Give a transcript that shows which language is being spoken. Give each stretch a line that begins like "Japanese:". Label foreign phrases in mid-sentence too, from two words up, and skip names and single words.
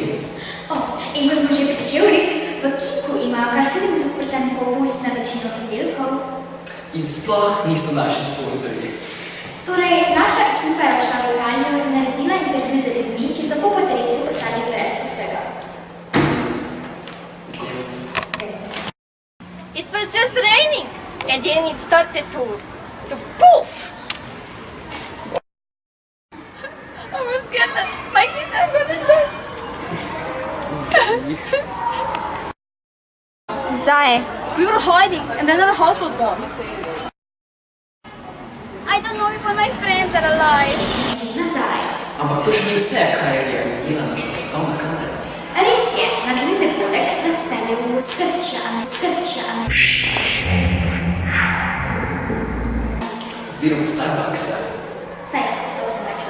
Slovenian: In ko smo že pri čevljih, v Kiku imajo kar 70% popust na večino izdelkov. In sploh niso naši sponzorji. Torej, naša ekipa je šla v Italijo in naredila intervju z ljudmi, ki so po potresu ostali brez vsega.
English: It was just raining and then it started to poof. I was scared that my kids are gonna die. Zdaj, we were hiding and then our house was gone. I don't know if all my friends are alive.
Slovenian: Nazaj. Ampak to še ni vse, kar je najela naša svetovna kamera. Res je, naslednji dogodek nas pelje v Srčane. Oziroma Starbucksa. Saj, to sem rekla.